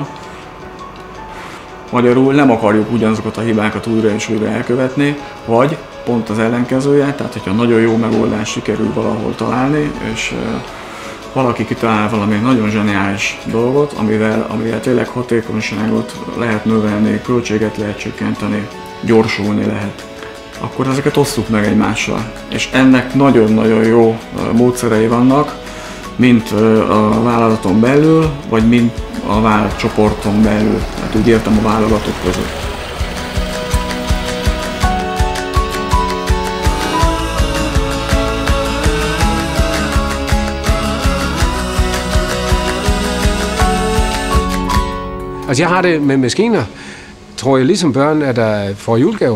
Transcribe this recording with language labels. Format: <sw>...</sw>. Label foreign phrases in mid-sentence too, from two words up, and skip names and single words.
<hu>Magyarul nem akarjuk ugyanazokat a hibákat újra és újra elkövetni, vagy pont az ellenkezője, tehát hogyha nagyon jó megoldást sikerül valahol találni, és valaki kitalál valami nagyon zseniális dolgot, amivel tényleg hatékonyságot lehet növelni, költséget lehet csökkenteni, gyorsulni lehet, akkor ezeket osszuk meg egymással. És ennek nagyon-nagyon jó módszerei vannak, mint a vállalaton belül, vagy mint a vállalatcsoporton belül, hát úgy értem a vállalatok között.</hu> <da>Altså jeg har det med maskiner, tror jeg ligesom børn, at der får julegaver.</da>